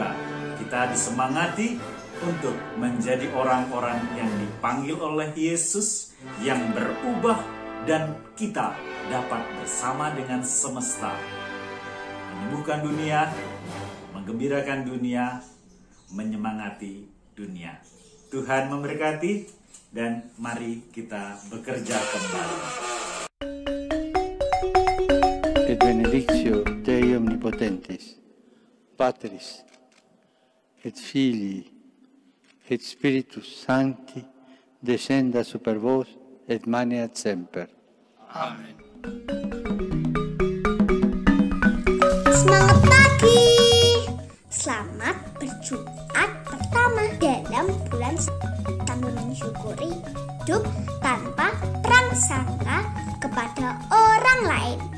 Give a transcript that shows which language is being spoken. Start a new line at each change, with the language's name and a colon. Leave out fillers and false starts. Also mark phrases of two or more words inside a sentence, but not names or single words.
Indonesian: Semoga kita disemangati untuk menjadi orang-orang yang dipanggil oleh Yesus, yang berubah, dan kita dapat bersama dengan semesta menyembuhkan dunia, menggembirakan dunia, menyemangati dunia. Tuhan memberkati, dan mari kita bekerja kembali.
Latin: Et benedictio Dei omnipotens, Patris, et Filii, et Spiritus Sancti, descenda super vos et maneat semper. Amen.
Indonesian: Semangat pagi! Selamat berjumat pertama dalam bulan sambil mensyukuri hidup tanpa prasangka kepada orang lain.